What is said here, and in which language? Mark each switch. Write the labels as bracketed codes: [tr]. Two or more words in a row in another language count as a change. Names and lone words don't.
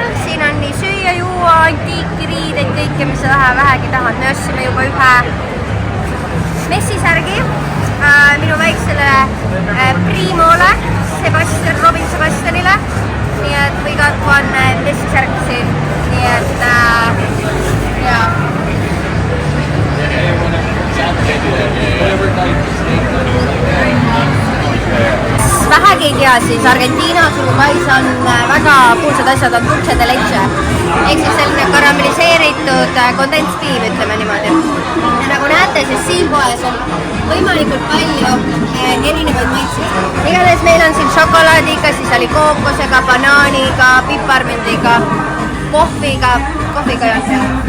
[et] Siin on nii süüa, juua, antiikiriideid, kõike, mis sa vähegi tahad. Me ostsime juba ühe messisärgi minu väiksele Primole, Robin Sebastianile. Nii et [en] we got one [et] messisärg siin. Nii et jaa. Vähegi ei tea, siis Argentiinas Uruguay's on väga kuulsad asjad, on [es] dulce de leche. [et] Ehk siis selline karamelliseeritud kondenspiim, ütleme niimoodi. Ja nagu näete, siis siin poes on võimalikult palju erinevaid maitseid. Igatahes meil on siin šokolaadiga, siis oli kookosega, banaaniga, piparmündiga, kohviga ei olnud seal.